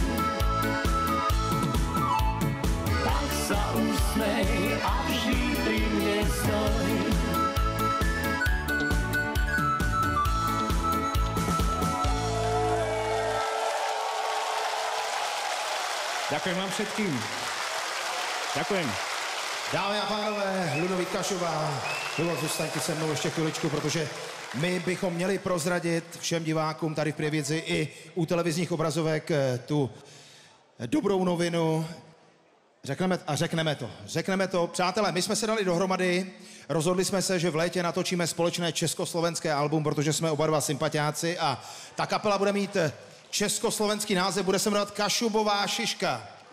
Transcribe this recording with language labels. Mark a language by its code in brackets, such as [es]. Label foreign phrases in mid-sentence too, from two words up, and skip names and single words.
[sk] Tak sa usmej a vždy pri mne stoj. Ďakujem vám všetkým. Ďakujem. [cs] Dámy a pánové, Ludovít Kašuba, Ludo, zůstaňte se mnou ještě chviličku, protože my bychom měli prozradit všem divákům tady v Prievidzi i u televizních obrazovek tu dobrou novinu. Řekneme to. Přátelé, my jsme se dali dohromady, rozhodli jsme se, že v létě natočíme společné československé album, protože jsme oba dva sympatiáci a ta kapela bude mít československý název, bude se jmenovat Kašubová šiška.